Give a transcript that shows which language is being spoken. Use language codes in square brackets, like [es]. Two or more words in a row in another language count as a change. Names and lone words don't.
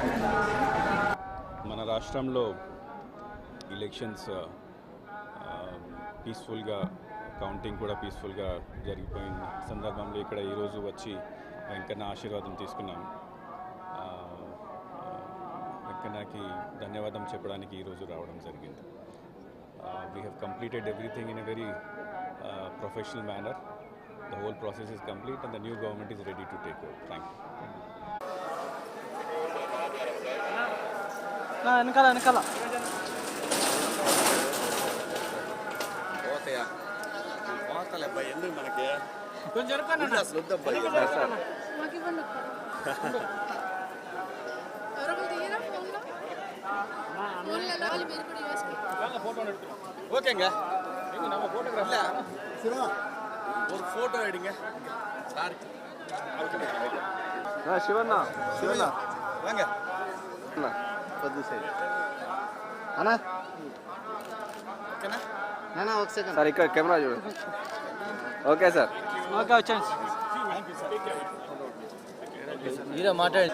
[te] మన రాష్ట్రంలో ఎలక్షన్స్ పీస్ఫుల్గా, కౌంటింగ్ కూడా పీస్ఫుల్గా జరిగిపోయిన సందర్భంలో ఇక్కడ ఈరోజు వచ్చి వెంకన్న ఆశీర్వాదం తీసుకున్నాం. వెంకన్నకి ధన్యవాదం చెప్పడానికి ఈరోజు రావడం జరిగింది. [en] we have completed everything in a very professional manner. The whole process is complete and the new government is ready to take over. Thank you. [te] వెనకాల పోతలే అబ్బాయి ఎందుకు మనకి కొంచెం అసలు వద్దబ్బాయి. [ta] ஓகேங்க நம்ம போட்டோகிராஃப் சிவா ஒரு போட்டோ எடுங்க சார். [te] శివన్న [ta] வாங்க [te] అన్న వద్దు సైడ్ అన్నా ఓకేనా నానా ఒక సెకండ్ సార్ ఇక్కడ కెమెరా చూడండి. ఓకే సార్, ఓకే వచ్చాను మీరే మాట్లాడండి.